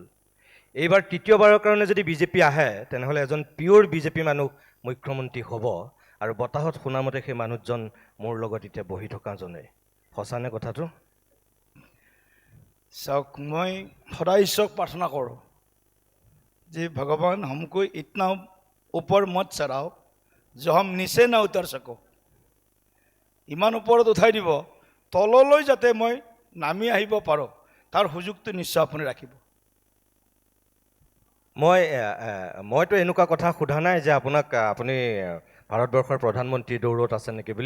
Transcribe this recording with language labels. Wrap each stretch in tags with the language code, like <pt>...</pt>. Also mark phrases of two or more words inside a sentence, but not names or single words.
<as>এইবাৰ তৃতীয়বাৰৰ কাৰণে যদি বিজেপি আহে তেনেহ'লে এজন পিয়'ৰ বিজেপি মানুহ মুখ্যমন্ত্ৰী হ'ব, আৰু বতাহত শুনামতে সেই মানুহজন মোৰ লগত এতিয়া বহি থকাজনে। সঁচানে কথাটো? চাওক, মই সদায় ঈশ্বৰক প্ৰাৰ্থনা কৰোঁ যে ভগৱান</as> <hi>हमको इतना ऊपर मत चढ़ाओ जो हम नीचे ना उतर सको।</hi> <as>ইমান ওপৰত উঠাই দিব, তললৈ যাতে মই নামি আহিব পাৰোঁ, তাৰ সুযোগটো নিশ্চয় আপুনি ৰাখিব। মইতো এনেকুৱা কথা সোধা নাই যে আপোনাক আপুনি ভাৰতবৰ্ষৰ প্ৰধানমন্ত্ৰী দৌৰত আছে নেকি বুলি।</as>